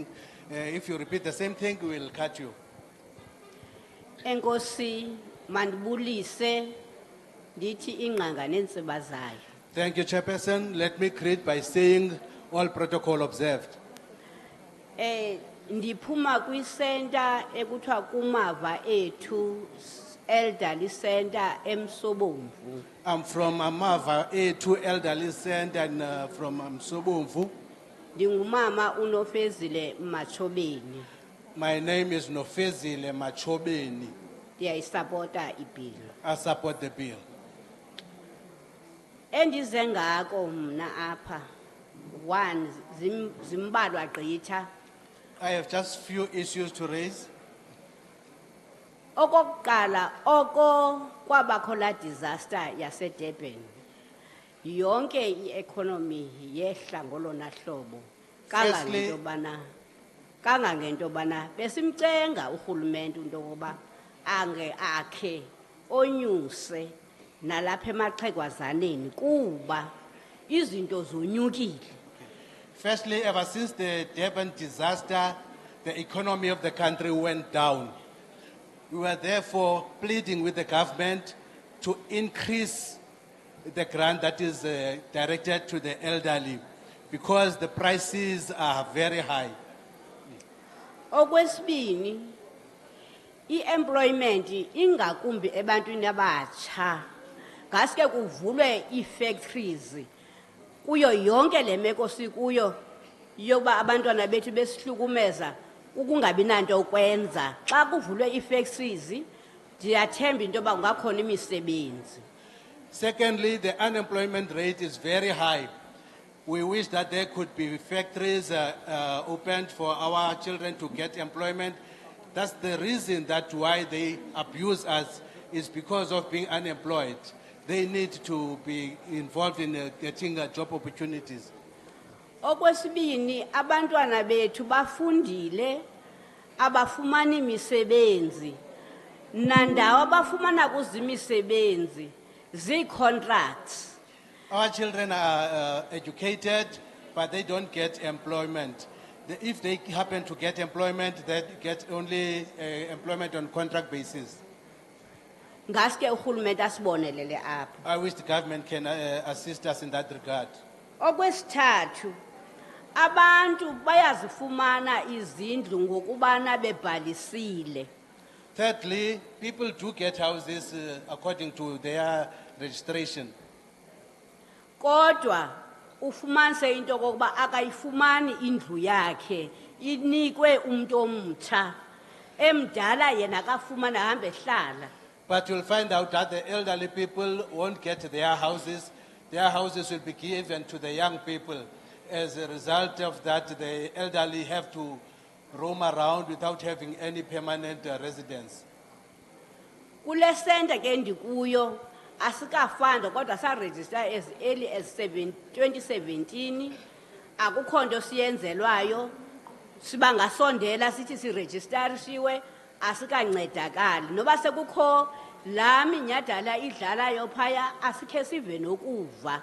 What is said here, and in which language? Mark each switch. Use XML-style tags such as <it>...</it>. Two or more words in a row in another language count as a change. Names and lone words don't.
<en>If you repeat the same thing, we'll cut you.</en> <xh>Nkosi mandibulise ndithi ingqanga nentsiba zayo.</xh> <en>Thank you, Chairperson. Let me greet by saying all protocol observed.</en> <xh>Ndiphuma kwi-center ekuthiwa kumava ethu</xh> <en>elderly center</en> <xh>eMsobomvu.</xh> <en>I'm from Amava A2 Elderly Center and from Msobomvu.</en> <xh>Ndingumama uNofezile Machobeni.</xh> <en>My name is Nofezile Machobeni.</en> <xh>Ndiyayisapota ibill.</xh> <en>I support the bill.</en> <xh>Endize ngako mna apha. One zimbalwa gqitha.</xh> <en>I have just few issues to raise.</en> <xh>Okokuqala oko kwabakho la disaster yaseDurban. Yonke i-economy yehla ngolona hlobo. Kangangento bana besimcenga urhulumente into yokuba akhe onyuse nalapha emaxhegwazaneni kuba izinto zonyukile.</xh> <en>Firstly, ever since the Durban disaster, the economy of the country went down. We were therefore pleading with the government to increase the grant that is directed to the elderly because the prices are very high.</en> <xh>Okwesibini i-employment ingakumbi ebantwini abatsha ngaske kuvulwe ii-factories kuyo yonke le meko sikuyo yoba abantwana bethu besihlukumeza ukungabi nanto ukwenza xa kuvulwe ii-factories ndiyathemba into yoba kungakhona imisebenzi.</xh> <en>Secondly, the unemployment rate is very high. We wish that there could be factories opened for our children to get employment. That's the reason that why they abuse us is because of being unemployed. They need to be involved in getting job opportunities.</en> <xh>Okwesibini abantwana bethu bafundile abafumani imisebenzi nandawo abafumana kuzo imisebenzi zi-contracts.</xh> <en>Our children are educated, but they don't get employment. If they happen to get employment, they get only employment on contract basis.</en> <xh>Ngaske urhulumente asibonelele apha.</xh> <en>I wish the government can assist us in that regard.</en> <xh>Okwesithathu abantu bayazifumana izindlu ngokubana bebhalisile.</xh> <en>Thirdly, people do get houses according to their registration.</en> <xh>Kodwa ufumanise into kokuba akayifumani indlu yakhe inikwe umuntu omtsha emdala yena akafumana hambe hlala.</xh> <en>But you'll find out that the elderly people won't get their houses. Their houses will be given to the young people. As a result of that, the elderly have to roam around without having any permanent residence.</en> <xh>Kule center ke ndikuyo asikafanda kodwa sa register</xh> <en>as early as 2017</en> <xh>akukho nto siyenzelwayo sibangasondela sithi si registerishiwe asikancedakali noba sekukho la minyadala idlalayo phaya asikhe sive nokuva.</xh>